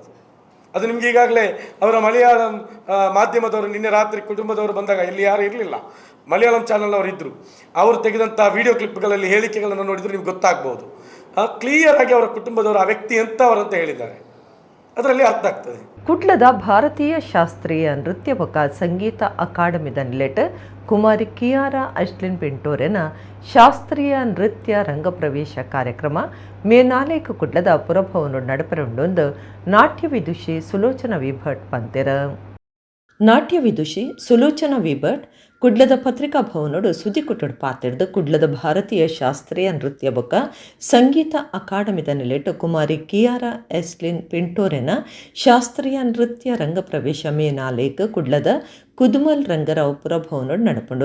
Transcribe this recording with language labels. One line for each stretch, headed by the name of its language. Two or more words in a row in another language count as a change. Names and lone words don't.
Kannada: ಅದು ನಿಮಗೆ ಈಗಾಗಲೇ ಅವರ ಮಲಯಾಳಂ ಮಾಧ್ಯಮದವರು ನಿನ್ನೆ ರಾತ್ರಿ ಕುಟುಂಬದವರು ಬಂದಾಗ ಇಲ್ಲಿ ಯಾರು ಇರಲಿಲ್ಲ, ಮಲಯಾಳಂ ಚಾನಲ್ನವರು ಇದ್ದರು, ಅವರು ತೆಗೆದಂಥ ವಿಡಿಯೋ ಕ್ಲಿಪ್ಗಳಲ್ಲಿ ಹೇಳಿಕೆಗಳನ್ನು ನೋಡಿದರೆ ನಿಮ್ಗೆ ಗೊತ್ತಾಗ್ಬೋದು. ಕ್ಲಿಯರ್ ಆಗಿ ಅವರ ಕುಟುಂಬದವರು ಆ ವ್ಯಕ್ತಿ ಎಂಥವರಂತ ಹೇಳಿದ್ದಾರೆ, ಅದರಲ್ಲಿ ಅರ್ಥ ಆಗ್ತದೆ.
Tulu: ಕುಟ್ಲದ ಭಾರತೀಯ ಶಾಸ್ತ್ರೀಯ ನೃತ್ಯಪಕ ಸಂಗೀತ ಅಕಾಡೆಮಿದ ನಿಲೆಟ್ ಕುಮಾರಿ ಕಿಯಾರಾ ಅಶ್ಲಿನ್ ಪಿಂಟೋರೆನ ಶಾಸ್ತ್ರೀಯ ನೃತ್ಯ ರಂಗಪ್ರವೇಶ ಕಾರ್ಯಕ್ರಮ ಮೇ 4 ಕುಟ್ಲದ ಪುರಭವನ ನಡಪರುಂಡೊಂದು ನಾಟ್ಯ ವಿದುಷಿ ಸುಲೋಚನಾ ವಿಭಟ್ ಪಂತೆರ. ನಾಟ್ಯ ವಿದುಷಿ ಸುಲೋಚನಾ ವಿಭಟ್ ಕುಡ್ಲದ ಪತ್ರಿಕಾ ಭವನೋಡು ಸುದ್ದಿ ಕೊಟ್ಟಡು ಪಾತಿಡ್ದು ಕುಡ್ಲದ ಭಾರತೀಯ ಶಾಸ್ತ್ರೀಯ ನೃತ್ಯ ಬೊಕ್ಕ ಸಂಗೀತ ಅಕಾಡೆಮಿದ ನಿಲೆಟ್ ಕುಮಾರಿ ಕಿಯಾರಾ ಎಸ್ಲಿನ್ ಪಿಂಟೋರೆನ ಶಾಸ್ತ್ರೀಯ ನೃತ್ಯ ರಂಗಪ್ರವೇಶ ಮೇ 4 ಕುಡ್ಲದ ಕುದುಮಲ್ ರಂಗರಾವ್ ಪುರಭವನೋಡು ನಡಪುಂಡು.